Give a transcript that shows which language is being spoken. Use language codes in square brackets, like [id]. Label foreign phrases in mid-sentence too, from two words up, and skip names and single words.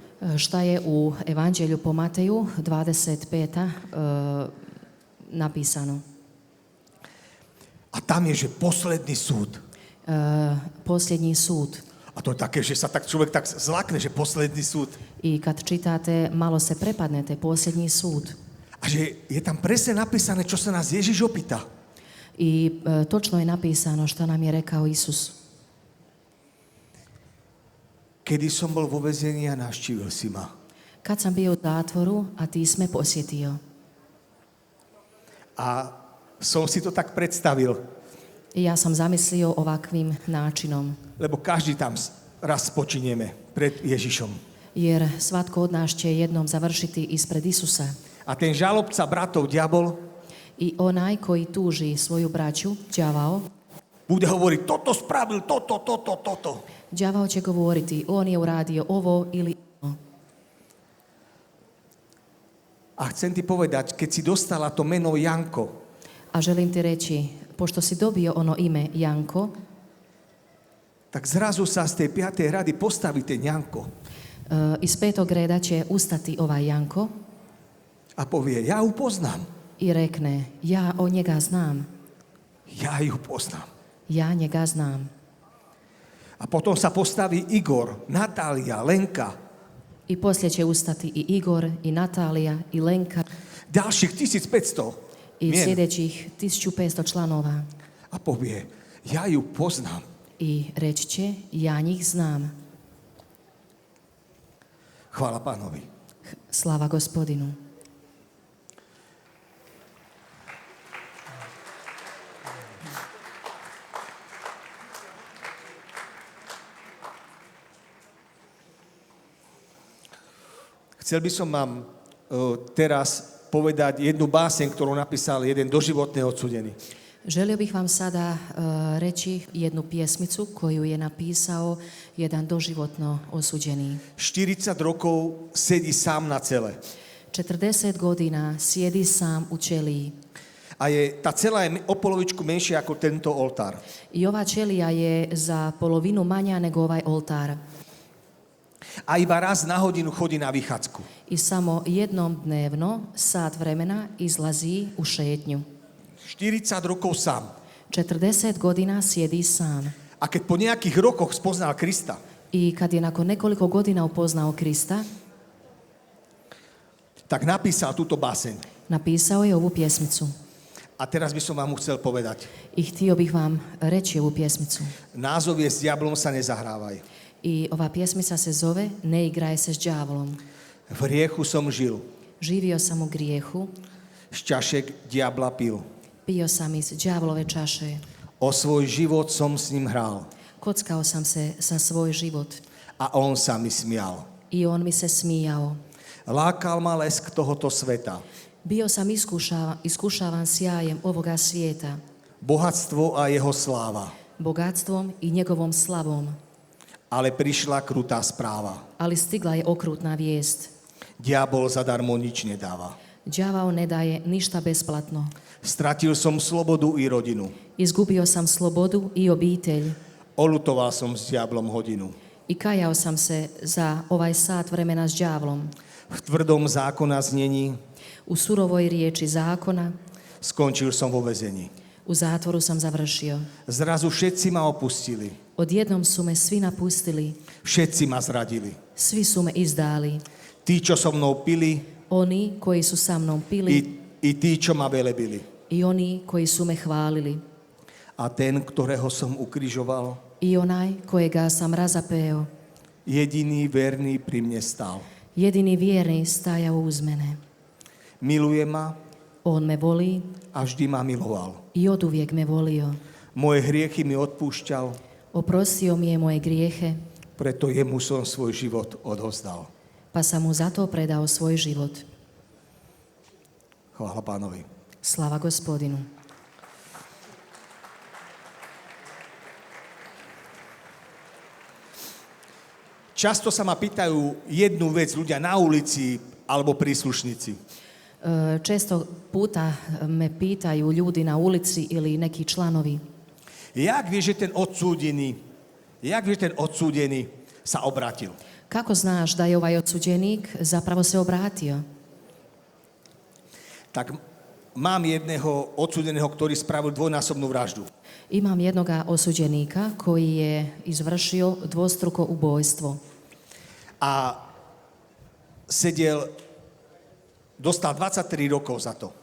[hr] šta je u Evanđelju po Mateju 25. Napisano. [sk] A tam je, že posledný súd. [hr] Posljednji sud. [sk] A to je také, že sa tak človek tak zlakne, že posledný súd. [hr] I kad čitate, malo se prepadnete, posljednji sud. [sk] A že je tam presne napísané, čo sa nás Ježiš opýta. [hr] I točno je napisano što nam je rekao Isus. [sk] Kedy som bol vo väzení a navštívil si ma. [hr] Kad sam bio u zatvoru, a ti si me posjetio. [sk] A som si to tak predstavil, [hr] I ja sam zamislio ovakvim načinom. [sk] lebo každý tam raz spočinieme pred Ježišom. [hr] Jer svatko od nas će jednom završiti ispred Isusa. [sk] A ten žalobca bratov, diabol, [hr] I onaj koji tuži svoju braću, đavao, [sk] bude hovoriť, toto spravil, toto. [hr] đavao će govoriti, on je uradio ovo ili ono. [sk] A chcem ti povedať, keď si dostala to meno Janko, [hr] A želim ti reći, pošto si dobio ono ime Janko, [sk] tak zrazu sa z tej 5. rady postaví ten Janko [hr] Iz 5. reda će ustati ovaj Janko [sk] a povie, ja ju poznám. [hr] i rekne, ja o njega znam, [sk] Ja ju poznám. [hr] ja njega znam. [sk] A potom sa postaví Igor, Natália, Lenka, [hr] I poslije će ustati i Igor, i Natalija, i Lenka, [sk] ďalších 1500 i mien. [hr] sljedećih 1500 članova. [sk] A povie, ja ju poznám. [hr] I reći će, ja njih znam. [sk] Chvála Pánovi. [hr] Slava Gospodinu. [sk] Chcel by som vám teraz povedať jednu báseň, ktorú napísal jeden doživotne odsúdený. [hr] Želio bih vam sada reći jednu pjesmicu koju je napisao jedan doživotno osuđeni. [sk] 40 rokov sedí sám na cele. [hr] 40 godina sjedi sam u ćeliji. [sk] A tá cela je o polovičku menšia ako tento oltár. [hr] I ova ćelija je za polovinu manja nego ovaj oltar. [sk] A iba raz na hodinu chodí na vychádzku. [hr] I samo jednom dnevno, sat vremena, izlazi u šetnju. [sk] 40 rokov sám. [hr] 40 godina sjedi sam. [sk] A keď po nejakých rokoch spoznal Krista, [hr] I kad je nakon nekoliko godina upoznao Krista, [sk] tak napísal túto báseň. [hr] napisao je ovu pjesmicu. [sk] A teraz by som vám chcel povedať. [hr] I htio bih vam reći ovu pjesmicu. [sk] Názov je S diablom sa nezahrávaj. [hr] I ova pjesmica se zove Ne igraj se s đavolom. [sk] V hriechu som žil, [hr] Živio sam u grijehu, [sk] z čašek diabla pil. [hr] pio sam iz đavolove čaše, [sk] O svoj život som s ním hral [hr] kockao sam se za svoj život [sk] a on sa mi smial. [hr] i on mi se smijao. [sk] Lákal ma lesk tohoto sveta, [hr] Bio sam iskušavan sjajem ovoga svijeta, [sk] bohatstvo a jeho sláva. [hr] bogatstvom i njegovom slavom. [sk] Ale prišla krutá správa. [hr] Ali stigla je okrutna vijest. [sk] Diabol zadarmo nič nedáva. [hr] Đavao ne daje ništa besplatno. [sk] Stratil som slobodu i rodinu. [hr] Izgubio sam slobodu i obitelj. [sk] Olutoval som s diablom hodinu. [hr] I kajao sam se za ovaj sat vremena s đavlom. [sk] V tvrdom zákona znení [hr] U surovoj riječi zakona, [sk] skončil som vo väzení. [hr] u zatvoru sam završio. [sk] Zrazu všetci ma opustili. [hr] Odjednom su me svi napustili, [sk] Všetci ma zradili. [hr] svi su me izdali. [sk] Tí, čo so mnou pili, [hr] Oni koji su sa mnom pili [sk] i tí, čo ma velebili. [hr] i oni koji su me hvalili. [sk] A ten, ktorého som ukrižoval, [hr] I onaj kojega sam razapeo, [sk] jediný verný pri mne stál. [hr] jedini vjerni stajao uz mene. [sk] Miluje ma [hr] On me voli [sk] a vždy ma miloval. [hr] i oduvijek me volio. [sk] Moje hriechy mi odpúšťal, [hr] Oprostio mi je moje grijehe, [sk] preto jemu som svoj život odovzdal. [hr] pa sam mu zato predao svoj život. [sk] Chvála Pánovi. [hr] Slava Gospodinu. [sk] Často sa ma pýtajú jednu vec ľudia na ulici alebo príslušníci. [hr] Često puta me pitaju ljudi na ulici ili neki članovi. [sk] Jak vieš, že ten odsúdený sa obratil? [hr] Kako znaš da je ovaj odsuđenik zapravo se obratio? [sk] Tak mám jedného odsúdeného, ktorý spravil dvojnásobnú vraždu. [hr] Imam jednoga osuđenika koji je izvršio dvostruko ubojstvo. [sk] A dostal 23 rokov za to.